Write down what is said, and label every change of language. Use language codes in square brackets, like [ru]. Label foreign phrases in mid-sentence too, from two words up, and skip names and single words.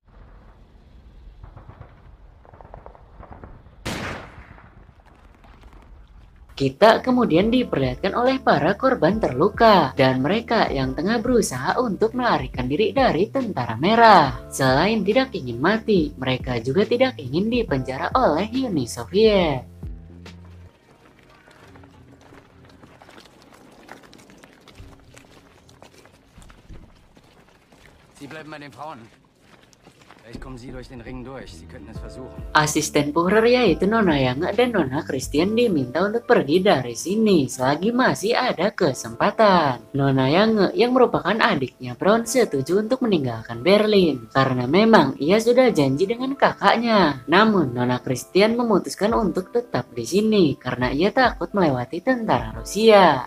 [id] Kita kemudian diperlihatkan oleh para korban terluka dan mereka yang tengah berusaha untuk melarikan diri dari tentara merah. Selain tidak ingin mati, mereka juga tidak ingin dipenjara oleh Uni Soviet. [de] Sie bleiben bei den Frauen. Vielleicht kommen Sie durch den Ring durch. Sie könnten es versuchen. [id] Asisten Führer yaitu Nona Yange dan Nona Christian diminta untuk pergi dari sini selagi masih ada kesempatan. Nona Yange yang merupakan adiknya Brown setuju untuk meninggalkan Berlin karena memang ia sudah janji dengan kakaknya. Namun Nona Christian memutuskan untuk tetap di sini karena ia takut melewati tentara Rusia.